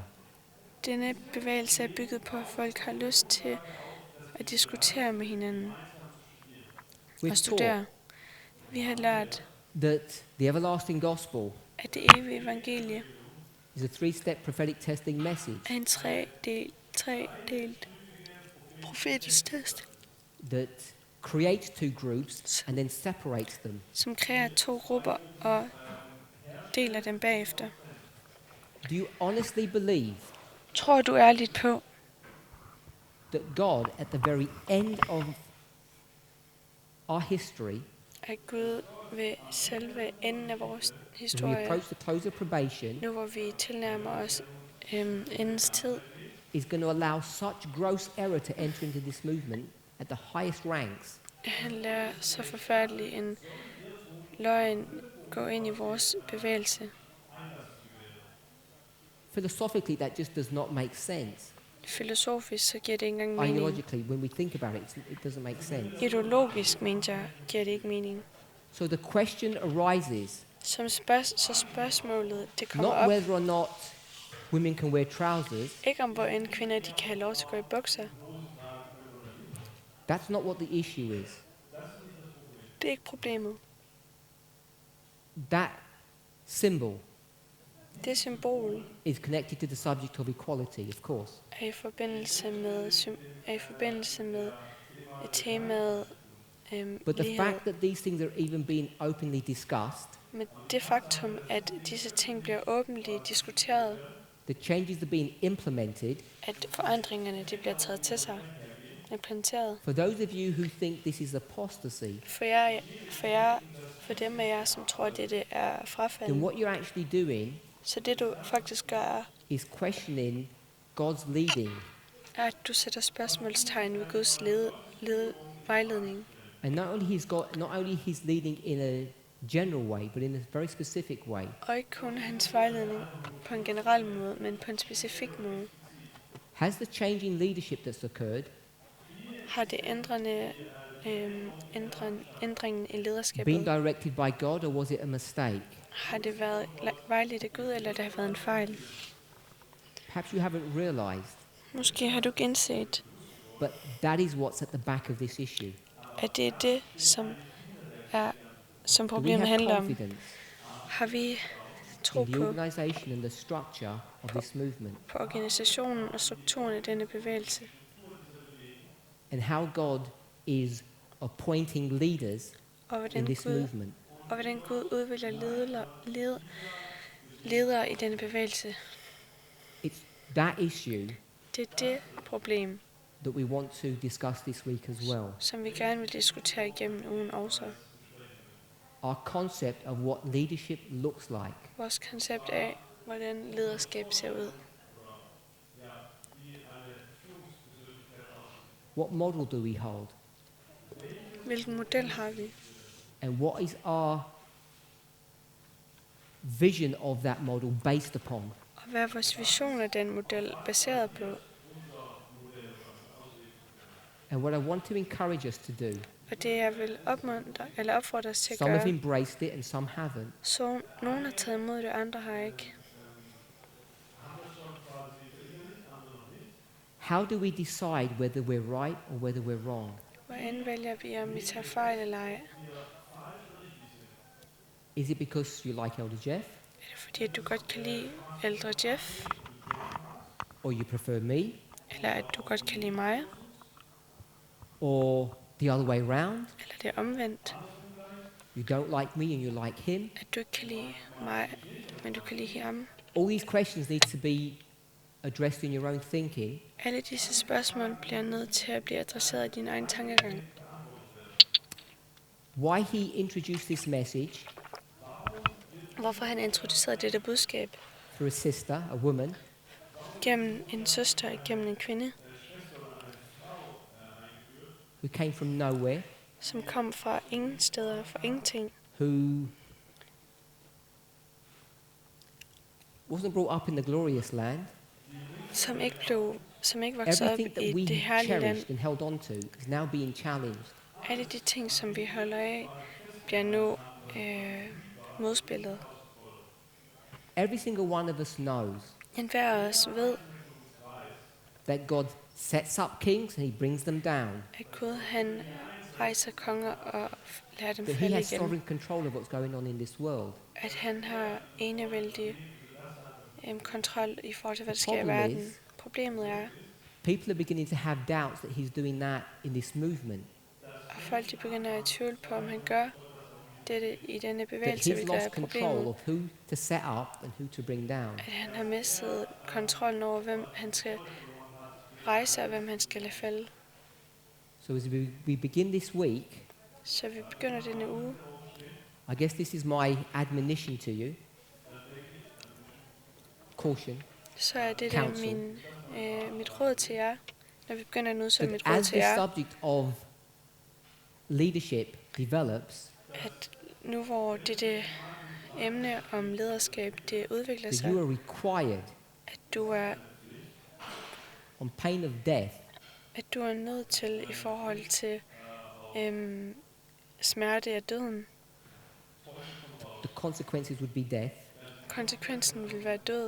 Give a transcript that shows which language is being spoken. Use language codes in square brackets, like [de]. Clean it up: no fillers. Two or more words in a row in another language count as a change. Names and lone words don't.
[da] Denne bevægelse er bygget på, at folk har lyst til at diskutere med hinanden [en] We've [da] og studere. [en] taught [da] Vi har lært, [en] that the everlasting gospel [da] at det evige evangelie [en] is a three-step prophetic testing message [da] er en tredelt profetisk test, [en] that creates two groups and then separates them. [da] som kræver 2 grupper og deler dem bagefter. [en] Do you honestly believe [da] Tror du ærligt på, [en] that God, at the very end of our history, [da] at Gud ved selve enden af vores [en] when we [da] historie, [en] approach the close of probation, [da] nu hvor vi tilnærmer os endens tid, [en] is going to allow such gross error to enter into this movement at the highest ranks [da] han lader så forfærdelig en løgn gå ind i vores bevægelse? [en] Philosophically, that just does not make sense. [da] Filosofisk så giver det ikke engang mening. [en] Ideologically, when we think about it, it doesn't make sense. [da] Ideologisk, mener jeg, giver det ikke mening. [en] So the question arises, [da] Så spørgsmålet, det kommer [en] not [da] op, [en] whether or not women can wear trousers. [da] ikke om hvorend kvinder de kan have lov til at gå i bukser. [en] That's not what the issue is. [da] Det er ikke problemet. [en] That symbol [da] Det symbol [en] is connected to the subject of equality, of course. [da] er i forbindelse med temaet [en] But the [da] lighed. [en] fact that these things are even being openly discussed, [da] Men det faktum, at disse ting bliver åbenligt diskuteret, [en] the changes that are being implemented, [da] at forandringerne de bliver taget til sig, planteret. [en] For those of you who think this is apostasy, [da] For dem af jer, som tror, at dette er [en] then [da] frafald, [en] what you're actually doing [da] så det du faktisk gør, [en] is questioning God's leading. [da] er, at du sætter spørgsmålstegn ved Guds vejledning. [en] And not only his leading in a general way, but in a very specific way. [da] Og ikke kun hans vejledning på en generel måde, men på en specifik måde. [en] Has the change in leadership that's occurred [da] Har det ændringen i [en] been [da] lederskabet, [en] directed by God, or was it a mistake? [da] har det været vejledt af Gud, eller det har været en fejl? [en] Perhaps you haven't realized, [da] Måske har du ikke indset, [en] but that is what's at the back of this issue. [da] at det er det, som [en] Do we [da] problemet [en] have [da] handler om. [en] confidence [da] Har vi tro [en] in the [da] på [en] organization and the structure of this movement, [da] organisationen og strukturen af denne bevægelse, [en] and how God is appointing leaders [da] og [en] in this movement? [da] hvordan Gud udvælger ledere i denne bevægelse? [en] It's that issue [da] Det er det problem, [en] that we want to discuss this week as well. [da] som vi gerne vil diskutere igennem ugen også. [en] Our concept of what leadership looks like. [da] Vores koncept af, hvordan lederskab ser ud. [en] What model do we hold? [da] Hvilken model har vi? [en] And what is our vision of that model based upon? [da] Og hvad er vores vision af den model baseret på? [en] And what I want to encourage us to do, [da] Og det jeg vil opfordre os til at [en] some have [da] gøre, [en] embraced it and some haven't, [da] så nogen har taget imod det, andre har ikke. [en] how do we decide whether we're right or whether we're wrong? [da] Hvordan vælger vi, om vi tager fejl eller ej? [en] Is it because you like Elder Jeff, [da] Er det fordi, at du godt kan lide ældre Jeff? [en] or you prefer me, [da] Eller at du godt kan lide mig? [en] or the other way round? [da] Eller det er omvendt? [en] You don't like me and you like him? [da] At du ikke kan lide mig, men du kan lide ham? [en] All these questions need to be addressed in your own thinking. [da] Alle disse spørgsmål bliver nødt til at blive adresseret i din egen tankegang. [en] Why he introduced this message [da] Hvorfor han introducerede dette budskab [en] through a sister, a woman, [da] gennem en søster, gennem en kvinde, [en] who came from nowhere, [da] som kom fra ingen steder, fra ingenting, [en] who wasn't brought up in the glorious land. [da] som ikke voksede op [en] Everything that [da] i [en] we [da] det herlige land. [en] cherished and held on to is now being challenged. [da] Alle de ting, som vi holder af, bliver nu modspillet. [en] Every single one of us knows [da] En hver af os ved, [en] that God sets up kings and he brings them down. [da] at Gud han rejser konger og lader dem [en] That he [da] falde [en] has [da] igen. [en] sovereign control of what's going on in this world. [da] At han har enevældig kontrol i forhold til, hvad der [en] The [da] sker i [en] problem [da] verden. [en] is- [da] Problemet er, [en] People are beginning to have doubts that he's doing that in this movement. [da] at folk de begynder at tvivle på, om han gør dette i denne [en] That [da] bevægelse, [en] he's [da] hvilket er [en] lost control [da] problemet. [en] of who to set up and who to bring down. [da] At han har mistet kontrollen over, hvem han skal rejse og hvem han skal lade falde. [en] So as we begin this week, [da] Så vi begynder denne uge. [en] I guess this is my admonition to you. Caution. [da] Så er det der [en] Counsel. [da] mit råd til jer, når vi begynder nu, så er [en] That [da] mit råd [en] as [da] til [en] the [da] jer, [en] subject of leadership develops, [da] at nu hvor dette emne om lederskab, det udvikler [en] that [da] sig, [en] you are required, [da] at du er [en] on pain of death, [da] nødt til i forhold til smerte af døden. [en] the consequences would be death, [da] Konsekvensen vil være død,